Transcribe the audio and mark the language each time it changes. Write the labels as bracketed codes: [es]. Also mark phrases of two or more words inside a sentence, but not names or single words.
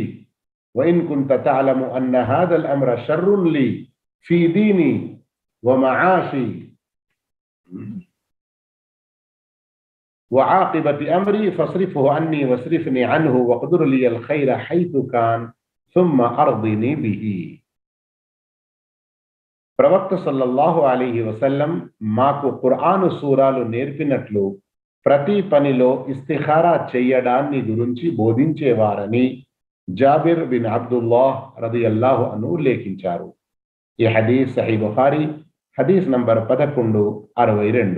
[ar] وإن كنت تعلم أن هذا الأمر شر لي في ديني ومعاشي وعاقبة أمري فاصرفه عني واصرفني عنه واقدر لي الخير حيث كان ثم أرضني به. [te] ప్రవక్త [ar] صلى الله عليه وسلم [te] మాకు ఖురాను సూరాలు నేర్పినట్లు ప్రతి పనిలో ఇస్తిఖారా చేయడాన్ని గురించి బోధించేవారని జాబిర్ బిన్ అబ్దుల్లాహ్ [ar] رضي الله عنه [te] ఉల్లేఖించారు. ఈ హదీస్ సహీ బుఖారీ హదీస్ నంబర్ 1162.